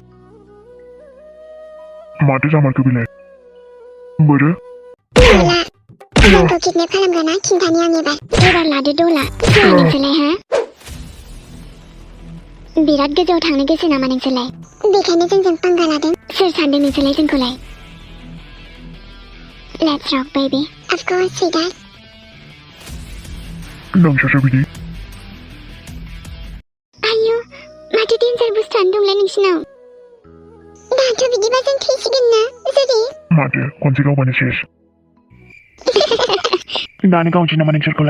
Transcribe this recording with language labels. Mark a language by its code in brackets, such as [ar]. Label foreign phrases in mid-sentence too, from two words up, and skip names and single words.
[brx] माथो जामारखो बेलाय? बोरो? दला जोंखौ किडनेप खालामग्राना खिन्थानि आं एबार लादो दला। सोर नोंसोरलाय हा? बिराद गोजौआव थांनो गोसो नामा नोंसोरलाय? बेखायनो जोंजों पंगा लादों? सोर सानदों नोंसोरलाय जोंखौलाय? [en] Let's rock baby. Of course sweetheart. [brx] नोंसोरसो बिदि? आयौ माथो डेन्जार बुस्थुआनो दंलाय नोंसिनाव। दाथ' बिदिबा जों थैसिगोन ना जुरि? माथो खनसे गावबानो सेस। दानो गावनोसै नामा नोंसोरखौलाय?